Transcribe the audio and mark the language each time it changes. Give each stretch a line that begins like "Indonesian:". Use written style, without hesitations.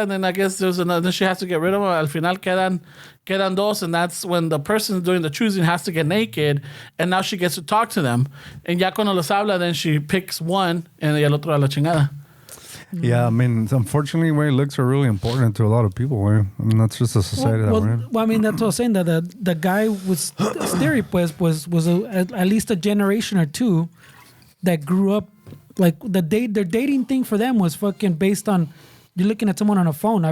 English: And then I guess there's another. Then she has to get rid of them.
Spanish: Al final quedan 2.
English: And that's when the person doing the choosing has to get naked. And now she gets to talk to them.
Spanish: And ya cuando los habla,
English: then she picks one. And
Spanish: el otro a la chingada.
English: Yeah, I mean, unfortunately, looks are really important to a lot of people. I mean, that's just a society that we're in. Well, I mean, that's what I was saying, that the guy was theory was at least a generation or 2 that grew up, like their dating thing for them was fucking based on, you're looking at someone on a phone.